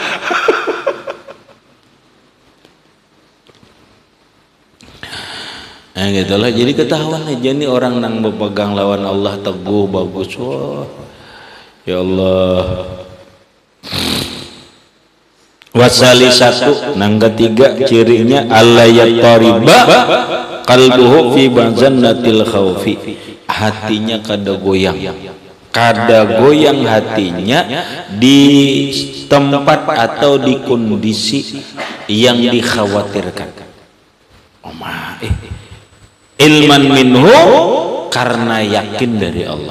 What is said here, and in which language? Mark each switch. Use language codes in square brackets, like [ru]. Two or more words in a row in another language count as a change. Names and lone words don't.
[bjn] Nah gitulah, jadi ketahuan aja nih orang nang berpegang lawan Allah teguh bagus. Wah [ar] يا الله. [bjn] Wasali satu nang ketiga cirinya [ar] ألا يقارب قلبه في مظنة الخوف, [bjn] hatinya kada goyang hatinya di tempat atau di kondisi yang dikhawatirkan. [ar] علما منه, [id] karena yakin dari Allah.